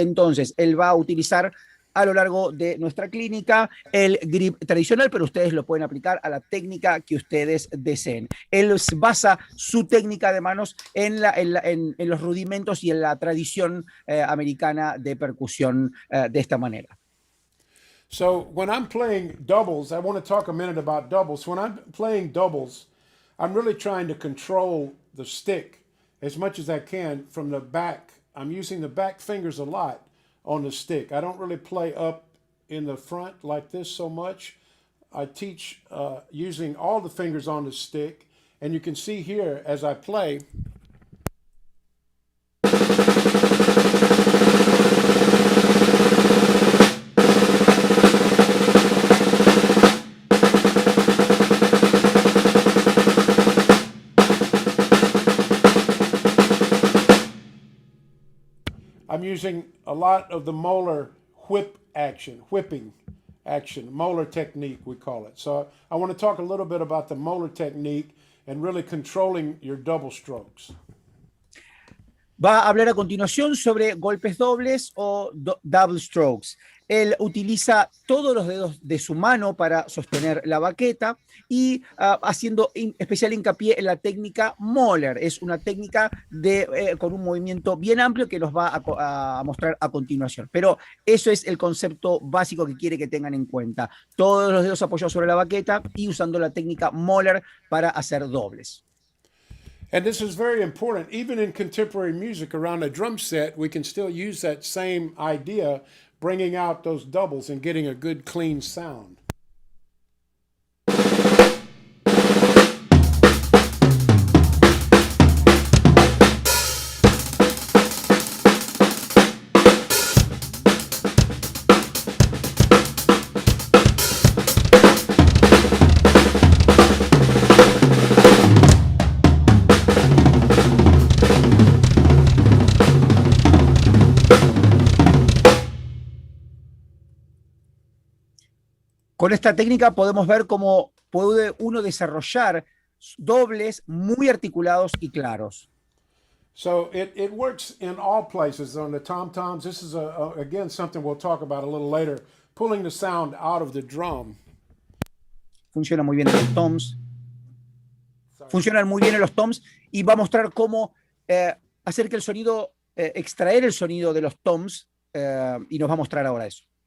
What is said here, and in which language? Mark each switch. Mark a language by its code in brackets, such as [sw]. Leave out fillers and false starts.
[es] Entonces, él va a utilizar a lo largo de nuestra clínica el grip tradicional, pero ustedes lo pueden aplicar a la técnica que ustedes deseen. Él basa su técnica de manos en los rudimentos y en la tradición americana de percusión de esta manera. [en] So when I'm playing doubles, I want to talk a minute about doubles. When I'm playing doubles, I'm really trying to control the stick as much as I can from the back. I'm using the back fingers a lot on the stick. I don't really play up in the front like this so much. I teach using all the fingers on the stick, and you can see here as I play. I'm using a lot of the molar whipping action, molar technique we call it. So I want to talk a little bit about the molar technique and really controlling your double strokes. [es] Va a hablar a continuación sobre golpes dobles o double strokes. Él utiliza todos los dedos de su mano para sostener la baqueta y haciendo especial hincapié en la técnica Moller. Es una técnica con un movimiento bien amplio que nos va a mostrar a continuación. Pero eso es el concepto básico que quiere que tengan en cuenta. Todos los dedos apoyados sobre la baqueta y usando la técnica Moller para hacer dobles. [en] And this is very important. Even in contemporary music around a drum set, we can still use that same idea, bringing out those doubles and getting a good, clean sound. [es] Con esta técnica podemos ver cómo puede uno desarrollar dobles muy articulados y claros. [en] So it works in all places on the tom-toms. This is, again, something we'll talk about a little later, pulling the sound out of the drum. [es] Funciona muy bien en los toms. Funcionan muy bien en los toms y va a mostrar cómo hacer que el sonido, extraer el sonido de los toms y nos va a mostrar ahora eso.